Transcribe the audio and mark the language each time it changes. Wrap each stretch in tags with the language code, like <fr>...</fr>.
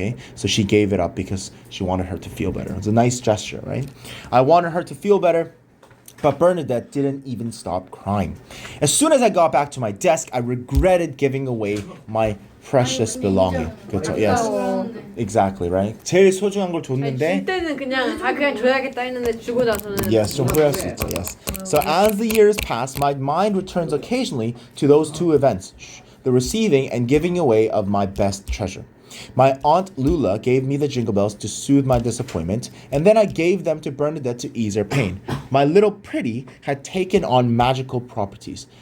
<en>Okay, so she gave it up because she wanted her to feel better. It's a nice gesture, right? I wanted her to feel better. But Bernadette didn't even stop crying. As soon as I got back to my desk, I regretted giving away my precious belonging.</en> <ko>그렇죠?</ko> <en>Yes. Exactly, right?</en> <ko>제일 소중한 걸 아니, 줬는데 줄 때는 그냥 줘야겠다 했는데 주고 나서는 yes, 좀 후회할 수 있죠.</ko> <en>Yes. So as the years pass, my mind returns occasionally to those two events, the receiving and giving away of my best treasure. My aunt Lula gave me the Jingle Bells to soothe my disappointment, and then I gave them to Bernadette to ease her pain. My little pretty had taken on magical properties.</en>